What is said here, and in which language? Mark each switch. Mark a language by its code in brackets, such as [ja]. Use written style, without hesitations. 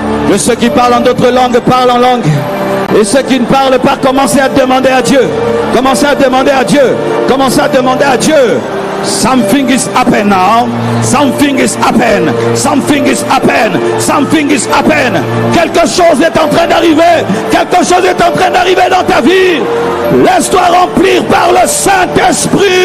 [fr] Que ceux qui parlent en d'autres langues parlent en langue. Et ceux qui ne parlent pas, commencez à demander à Dieu. Commencez à demander à Dieu. Commencez à demander à Dieu. [en] Something is happen now. Something is happen. Something is happen. Something is happen. [fr] Quelque chose est en train d'arriver. Quelque chose est en train d'arriver dans ta vie. Laisse-toi remplir par le Saint-Esprit.